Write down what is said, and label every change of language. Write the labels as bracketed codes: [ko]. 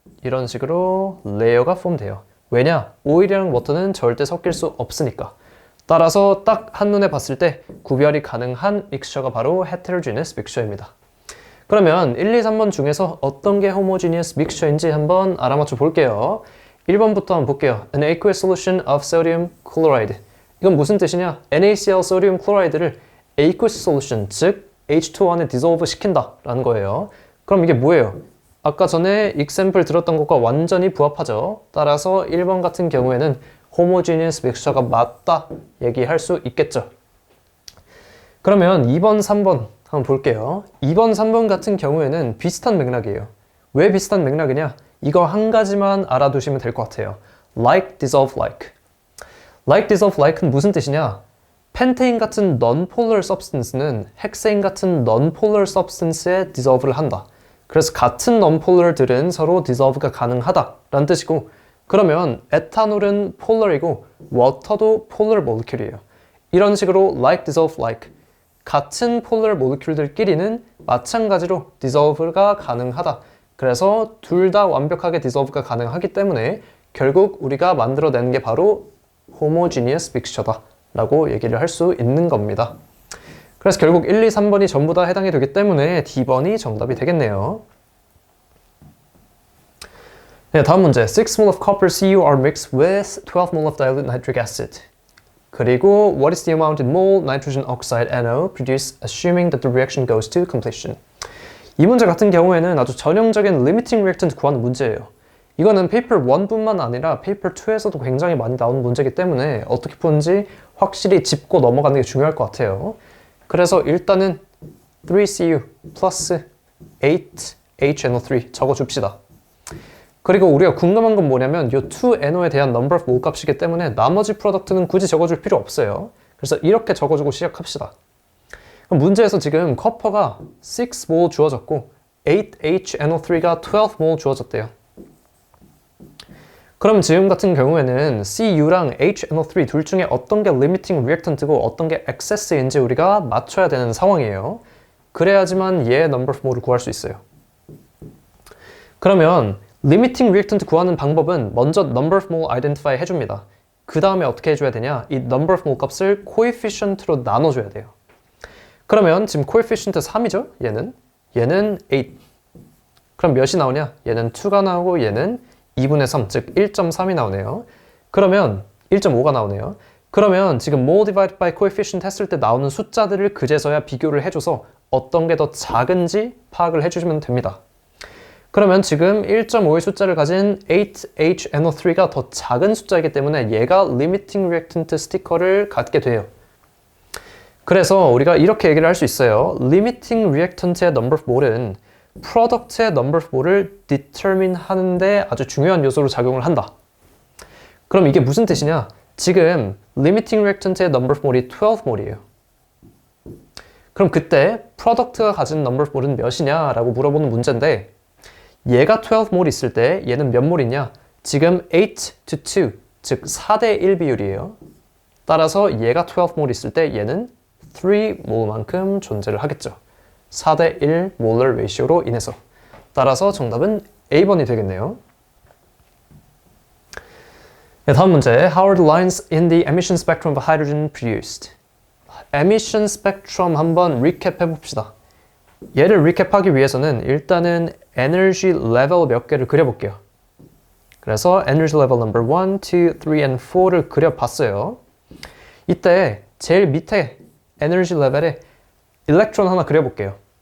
[ko] 이런 식으로 레어가 폼돼요. 왜냐? 오일이랑 워터는 절대 섞일 수 없으니까. 따라서 딱 한눈에 봤을 때 구별이 가능한 믹스처가 바로 heterogeneous mixture입니다. 그러면 1, 2, 3번 중에서 어떤 게 homogeneous mixture인지 한번 알아맞혀 볼게요. 1번부터 한번 볼게요. [en] An aqueous solution of sodium chloride. [ko] 이건 무슨 뜻이냐? NaCl sodium chloride를 aqueous solution, 즉 H2O 안에 dissolve 시킨다 라는 거예요. 그럼 이게 뭐예요? 아까 전에 example 들었던 것과 완전히 부합하죠. 따라서 1번 같은 경우에는 homogeneous mixture가 맞다 얘기할 수 있겠죠. 그러면 2번, 3번 한번 볼게요. 2번, 3번 같은 경우에는 비슷한 맥락이에요. 왜 비슷한 맥락이냐? 이거 한 가지만 알아두시면 될 것 같아요. like, dissolve, like. like, dissolve, like는 무슨 뜻이냐? 펜테인 같은 non-polar substance는 헥세인 같은 non-polar substance에 dissolve를 한다. 그래서 같은 non-polar들은 서로 dissolve가 가능하다라는 뜻이고, 그러면 에탄올은 polar이고 water도 polar molecule이에요. 이런 식으로 like, dissolve, like. 같은 polar molecule들끼리는 마찬가지로 dissolve가 가능하다. 그래서 둘 다 완벽하게 dissolve가 가능하기 때문에 결국 우리가 만들어내는 게 바로 homogeneous mixture다 라고 얘기를 할 수 있는 겁니다. 그래서 결국 1, 2, 3번이 전부 다 해당이 되기 때문에 D번이 정답이 되겠네요. 네, 다음 문제. [en] 6mol of copper Cu are mixed with 12mol of dilute nitric acid. 그리고 what is the amount in mole nitrogen oxide NO produced assuming that the reaction goes to completion. [ko] 이 문제 같은 경우에는 아주 전형적인 limiting reactant 구하는 문제예요. 이거는 페이퍼 1뿐만 아니라 페이퍼 2에서도 굉장히 많이 나오는 문제이기 때문에 어떻게 푸는지 확실히 짚고 넘어가는 게 중요할 것 같아요. 그래서 일단은 3Cu 플러스 8HNO3 적어줍시다. 그리고 우리가 궁금한 건 뭐냐면 이 2NO에 대한 number of mole 값이기 때문에 나머지 프로덕트는 굳이 적어줄 필요 없어요. 그래서 이렇게 적어주고 시작합시다. 그럼 문제에서 지금 커퍼가 6mol 주어졌고 8HNO3가 12mol 주어졌대요. 그럼 지금 같은 경우에는 Cu랑 HNO3 둘 중에 어떤 게 limiting reactant고 어떤 게 excess인지 우리가 맞춰야 되는 상황이에요. 그래야지만 얘의 number of mole을 구할 수 있어요. 그러면 limiting reactant 구하는 방법은 먼저 number of mole identify 해줍니다. 그 다음에 어떻게 해줘야 되냐? 이 number of mole 값을 coefficient로 나눠줘야 돼요. 그러면 지금 coefficient 3이죠? 얘는 8. 그럼 몇이 나오냐? 얘는 2가 나오고 얘는 2분의 3, 즉 1.3이 나오네요. 그러면 1.5가 나오네요. 그러면 지금 [en] mole divided by coefficient [ko] 했을 때 나오는 숫자들을 그제서야 비교를 해줘서 어떤 게 더 작은지 파악을 해주시면 됩니다. 그러면 지금 1.5의 숫자를 가진 8HNO3가 더 작은 숫자이기 때문에 얘가 limiting reactant 스티커를 갖게 돼요. 그래서 우리가 이렇게 얘기를 할 수 있어요. limiting reactant의 number of mole은 product의 number of mole을 determine 하는데 아주 중요한 요소로 작용을 한다. 그럼 이게 무슨 뜻이냐? 지금 limiting reactant의 number of mole이 12몰이에요. 그럼 그때 product가 가진 number of mole은 몇이냐? 라고 물어보는 문제인데 얘가 12몰 있을 때 얘는 몇 몰이냐? 지금 8 to 2, 즉 4대 1 비율이에요. 따라서 얘가 12몰 있을 때 얘는 3몰만큼 존재를 하겠죠. 4대 1 molar ratio로 인해서. 따라서 정답은 A번이 되겠네요. 네, 다음 문제. [en] How are the lines in the emission spectrum of hydrogen produced? [ko] emission spectrum 한번 리캡 해봅시다. 얘를 리캡하기 위해서는 일단은 에너지 레벨 몇 개를 그려볼게요. 그래서 에너지 레벨 number 1, 2, 3, and 4를 그려봤어요. 이때 제일 밑에 에너지 레벨에 일렉트론 하나 그려볼게요.